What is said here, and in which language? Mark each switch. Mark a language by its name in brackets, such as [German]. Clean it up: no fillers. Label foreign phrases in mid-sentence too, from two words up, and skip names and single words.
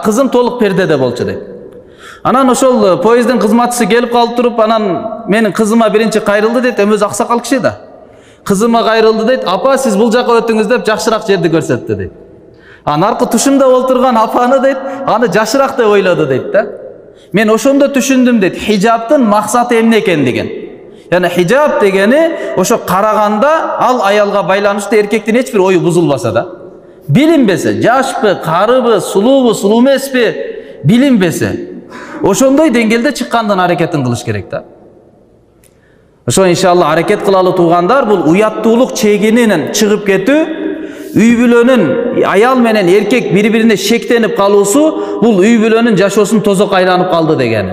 [Kyrgyz] Кызым толук пердеде болчу дейт. Анан ошол поезддин кызматчысы келип калып туруп, анан менин кызыма биринчи кайрылды дейт, өзү аксакал киши да. Кызыма кайрылды дейт, апа сиз бул жака өтүңүз деп жакшыраак жерди көрсөттү дейт. Наркы тушунда олтурган апаны дейт, аны жашыраак деп ойлоду дейт да. Мен ошондо түшүндүм дейт, хижабтын максаты эмне экендигин. Яни хижаб дегени ошо караганда ал аялга байланыштуу эркектин эч бир ою бузулбаса да. Билинбесе, жашпы, карыбы, сулуубу, сулуу эмеспи, билинбесе, ошондой деңгээлде чыккандан аракетин кылыш керек да. Ошо иншалла аракет кылалы туугандар, бул уяттуулук чегинен чыгып кетүү, үй бүлөнүн аял менен эркек бири-бирине шектенип калуусу, бул үй бүлөнүн жашоосун тозок айланып калды дегени.